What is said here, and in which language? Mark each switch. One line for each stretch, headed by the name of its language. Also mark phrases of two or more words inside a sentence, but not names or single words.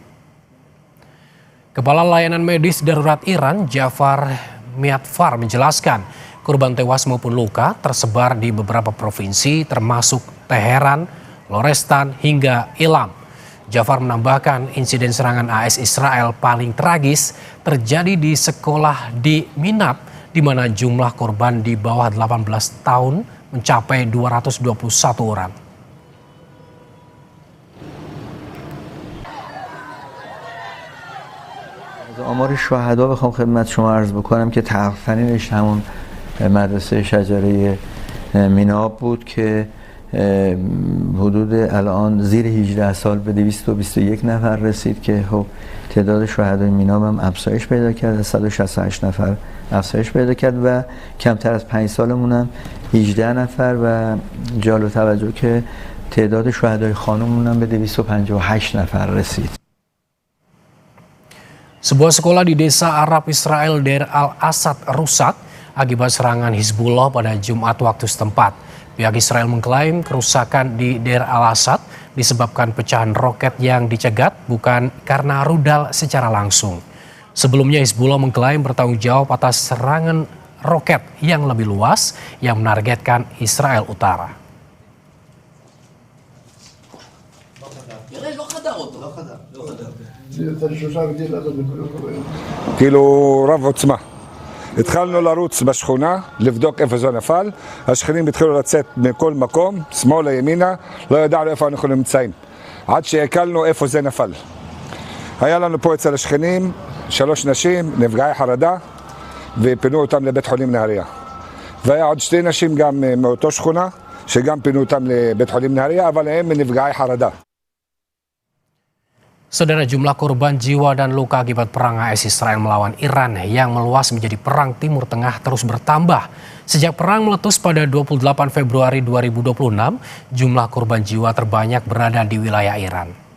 Indonesian: Kepala layanan medis darurat Iran, Jafar Miatfar, menjelaskan korban tewas maupun luka tersebar di beberapa provinsi termasuk Teheran, Lorestan hingga Ilam. Jafar menambahkan insiden serangan AS Israel paling tragis terjadi di sekolah di Minab, di mana jumlah korban di bawah 18 tahun mencapai 221 orang.
Persian: آمار شهدا بخوام خدمت شما عرض بکنم که تقریباً همون مدرسه شجره میناب بود که حدود الان زیر 18 سال به 221 نفر رسید که خب تعداد شهدای میناب هم افزایش پیدا کرد، 168 نفر افزایش پیدا کرد و کمتر از 5 سالمون هم 18 نفر و جالب توجه که تعداد شهدای خانممون هم به 258 نفر رسید.
Indonesian: Sebuah sekolah di desa Arab Israel Deir al-Asad rusak akibat serangan Hizbullah pada Jumat waktu setempat. Pihak Israel mengklaim kerusakan di Deir al-Asad disebabkan pecahan roket yang dicegat, bukan karena rudal secara langsung. Sebelumnya Hizbullah mengklaim bertanggung jawab atas serangan roket yang lebih luas yang menargetkan Israel Utara.
Hebrew: כאילו רב עוצמה. התחלנו לרוץ בשכונה, לבדוק איפה זה נפל, השכנים התחילו לצאת מכל מקום, שמאלה ימינה, לא ידענו איפה אנחנו נמצאים, עד שהקלנו איפה זה נפל. היה לנו פה אצל השכנים 3 נשים, נפגעי חרדה, ופינו אותם לבית חולים נהריה. והיה עוד 2 נשים גם מאותו שכונה, שגם פינו אותם לבית חולים נהריה, אבל הם נפגעי חרדה.
Indonesian: Saudara, jumlah korban jiwa dan luka akibat perang AS Israel melawan Iran yang meluas menjadi perang Timur Tengah terus bertambah. Sejak perang meletus pada 28 Februari 2026, jumlah korban jiwa terbanyak berada di wilayah Iran.